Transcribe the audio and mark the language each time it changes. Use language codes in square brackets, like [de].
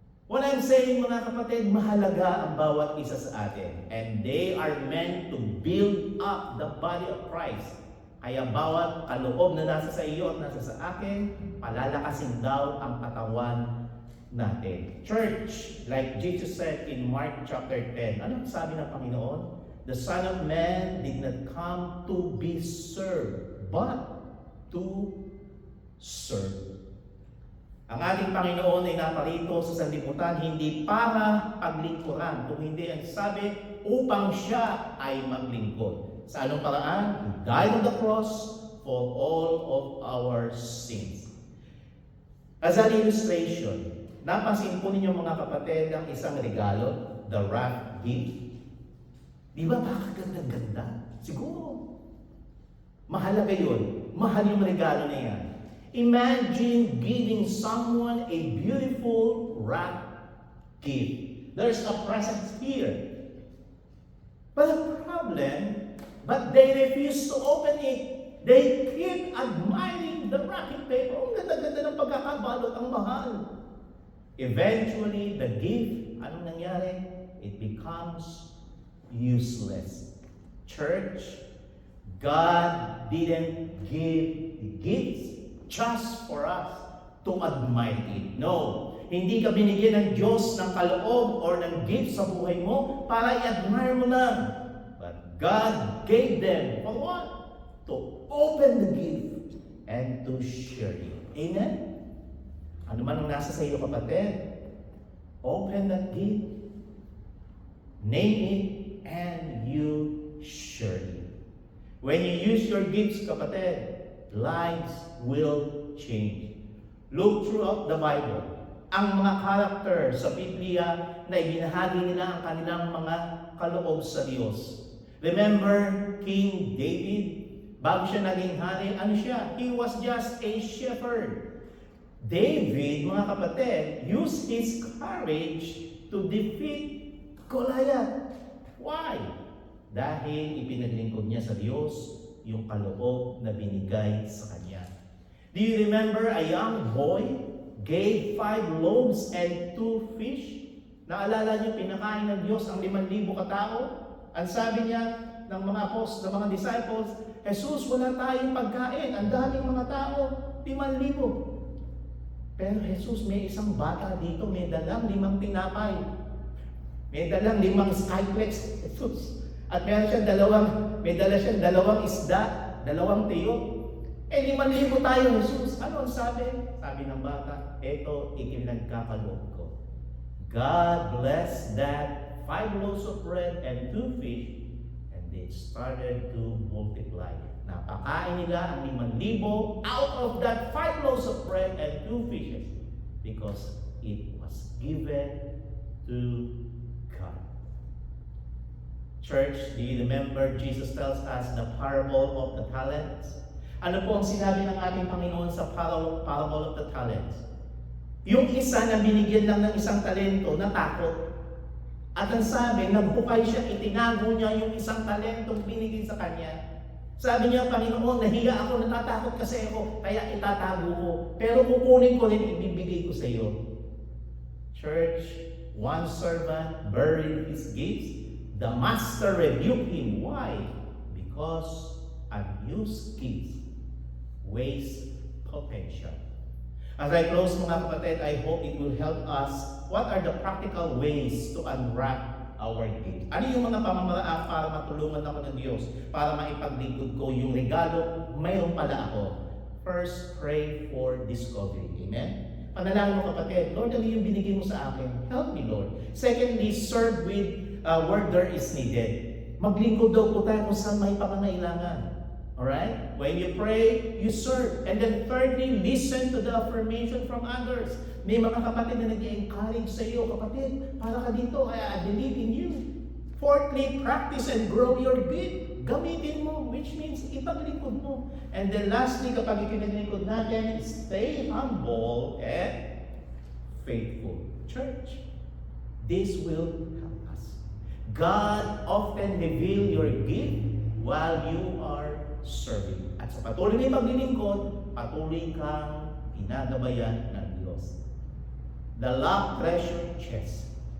[en] What I'm saying, [tl] mga kapatid, mahalaga ang bawat isa sa atin. [en] And they are meant to build up the body of Christ. [tl] Kaya bawat kaloob na nasa sa iyo at nasa sa akin, palalakasin daw ang katawan natin. [en] Church, like Jesus said in Mark chapter 10, [tl] ano sabi ng Panginoon? [en] The Son of Man did not come to be served, but to serve. [tl] Ang ating Panginoon ay naparito sa sanlibutan hindi para paglingkuran, kung hindi ang sabi upang siya ay maglingkod. Sa anong paraan? [en] He died on the cross for all of our sins. As an illustration, [tl] napansin po ninyo mga kapatid ang isang regalo, [en] the wrath gift. [tl] Di ba pakagandang-ganda? Siguro. Mahalaga yun. Mahal yung regalo na yan. [en] Imagine giving someone a beautiful wrath gift. There's a present here. But the problem, but they refuse to open it. They keep admiring the wrapping paper. [tl] Ang ganda-ganda ng pagkakabalot, ang mahal. [en] Eventually, the gift, [tl] anong nangyari? [en] It becomes useless. Church, God didn't give the gifts just for us to admire it. No. [tl] Hindi ka binigyan ng Diyos ng kaloob or ng gift sa buhay mo para i-admire mo lang. [en] But God gave them for what? To open the gift and to share it. Amen? [tl] Ano man ang nasa sa iyo, kapatid, [en] open that gift, name it, and you share it. When you use your gifts, kapatid, lives will change. Look throughout the Bible. [tl] Ang mga character sa Biblia na ibinahagi nila ang kanilang mga kaloob sa Diyos. [en] Remember King David? [tl] Bago siya naging hari, ano siya? [en] He was just a shepherd. David, mga kapatid, used his courage to defeat Goliath. Why? [tl] Dahil ipinaglingkod niya sa Diyos yung kaloob na binigay sa kanya. [en] Do you remember a young boy gave 5 loaves and 2 fish? [tl] Naalala niyo, pinakain ng Diyos ang 5,000 katao? Ang sabi niya ng mga apostles, ng mga disciples, Jesus, wala tayong pagkain. Ang daming mga tao, 5,000. Pero Jesus, may isang bata dito, may dalang 5 tinapay. May dalang 5 skyplex, Jesus. At may dala siyang 2 isda, 2 tiyo. 5,000 tayo, Jesus. Ano ang sabi? Sabi ng bata, eto, ikinagkakaloob ko. [en] God blessed that 5 loaves of bread and 2 fish, and they started to multiply. [tl] Napakain nila ang 5,000 [en] out of that 5 loaves of bread and 2 fishes because it was given to God. Church, do you remember Jesus tells us the parable of the talents? [tl] Ano po ang sinabi ng ating Panginoon sa [en] parable of the talents? [tl] Yung isa na binigyan lang ng isang talento, natakot. At ang sabi, nagbukay siya, itinago niya yung isang talentong binigay sa kanya. Sabi niya, Panginoon, nahiya ako, natatakot kasi ako, kaya itatago ko. Pero kukunin ko rin, ibibigay ko sa iyo. [en] Church, one servant buried his gifts. The master rebuked him. Why? Because unused gifts waste potential. As I close, mga kapatid, I hope it will help us. What are the practical ways to unwrap our gift? [tl] Ano yung mga pamamaraan para matulungan ako ng Diyos? Para maipaglingkod ko yung regalo, mayroon pala ako. [en] First, pray for discovery. [tl] Amen? Panalangin mo, kapatid, Lord, ano yung binigay mo sa akin? [en] Help me, Lord. Secondly, serve with where there is needed. [tl] Maglingkod daw po tayo kung saan may pangangailangan. Alright? [en] When you pray, you serve. And then thirdly, listen to the affirmation from others. [tl] May mga kapatid na nag-encourage sa iyo, kapatid, para ka dito, [en] I believe in you. Fourthly, practice and grow your gift. [tl] Gamitin mo, [en] which means [tl] ipaglingkod mo. [en] And then lastly, [tl] kapag ipinaglingkod natin, [en] stay humble and faithful. Church, this will help us. God often reveal your gift while you are serving. [tl] At sa patuloy na paglilingkod, patuloy kang ginagabayan ng Diyos. [en] The locked treasure chest.